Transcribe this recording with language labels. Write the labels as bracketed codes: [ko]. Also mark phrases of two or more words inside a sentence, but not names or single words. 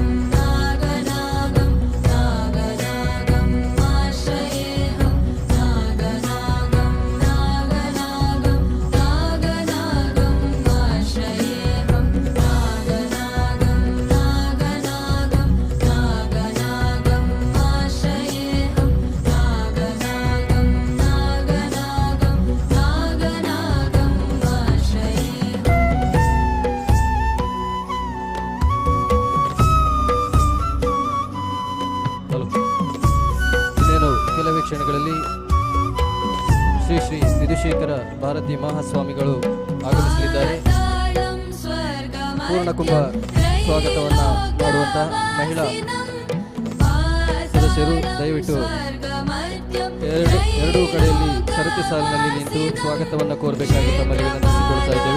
[sa] नागनागं नागनागम् आश्रयेऽहं नागनागं नागनागं नागनागम् आश्रयेऽहं नागनागं नागनागं नागनागम् आश्रयेऽहं नागनागं नागनागं नागनागम् आश्रयेऽहम् [kn] ಇನ್ನೇನು ಕೆಲವೇ ಕ್ಷಣಗಳಲ್ಲಿ ಶ್ರೀ ಶ್ರೀ ವಿಧುಶೇಖರ ಭಾರತಿ ಮಹಾಸ್ವಾಮಿಗಳು ಆಗಮಿಸಲಿದ್ದಾರೆ. ಪೂರ್ಣಕುಂಭ ಸ್ವಾಗತವನ್ನು ಮಾಡುವಂತ ಮಹಿಳಾ ಸದಸ್ಯರು ದಯವಿಟ್ಟು ಎರಡೂ ಕಡೆಯಲ್ಲಿ ಸರತಿ ಸಾಲಿನಲ್ಲಿ ನಿಂತು ಸ್ವಾಗತವನ್ನು ಕೋರಬೇಕಾಗಿ ತಮ್ಮಲ್ಲಿ ವಿನಂತಿಸಿಕೊಳ್ತಾ ಇದ್ದೇವೆ.